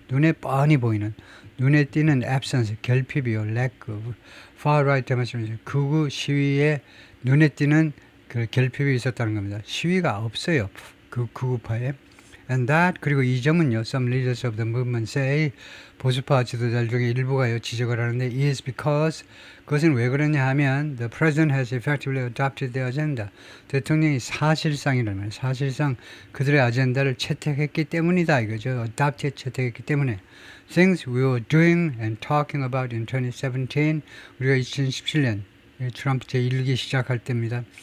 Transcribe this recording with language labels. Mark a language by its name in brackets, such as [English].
[Korean] 눈에 뻔히 보이는, 눈에 띄는 absence, 결핍이요, [English] lack of, far right demonstration, [Korean] 극우 시위에 눈에 띄는 그 결핍이 있었다는 겁니다. 시위가 없어요, 그 극우파에. [English] And that, [Korean] 그리고 이 점은요, [English] some leaders of the movement say, [Korean] 보수파 지도자들 중에 일부가요, 지적을 하는데, [English] is because, [Korean] 그것은 왜 그러냐 하면, [English] the president has effectively adopted their agenda. [Korean] 대통령이 사실상이라는 말이에요. 사실상 그들의 아젠다를 채택했기 때문이다, 이거죠. adopted, 채택했기 때문에. [English] Things we were doing and talking about in 2017, [Korean] 우리가 2017년, 트럼프 제1기 시작할 때입니다.